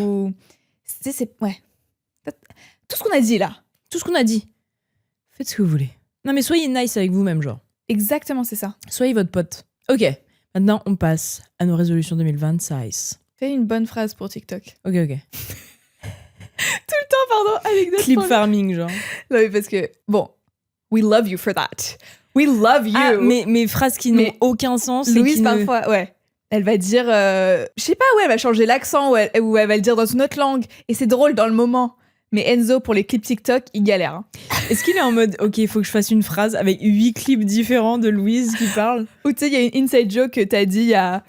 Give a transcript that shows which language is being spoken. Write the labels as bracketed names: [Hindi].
[French] Ou. Ouais. Tout ce qu'on a dit là. Tout ce qu'on a dit. Faites ce que vous voulez. Non mais soyez nice avec vous-même genre. Exactement, c'est ça. Soyez votre pote. Ok. Maintenant on passe à nos résolutions 2026. Fais une bonne phrase pour TikTok. Ok. Pardon, avec des [English] Clip farming genre. [French] Non, mais parce que, bon, [English] we love you for that. We love you. [French] Ah, mes phrases qui n'ont Mais aucun sens. et Louise, qui ne- parfois, ouais. Elle va dire, je sais pas, ouais, elle va changer l'accent ou elle va le dire dans une autre langue. Et c'est drôle dans le moment. Mais Enzo, pour les clips TikTok, il galère. Hein. Est-ce qu'il est en mode, ok, il faut que je fasse une phrase avec 8 clips différents de Louise qui parle? Ou tu sais, il y a une inside joke que t'as dit il y a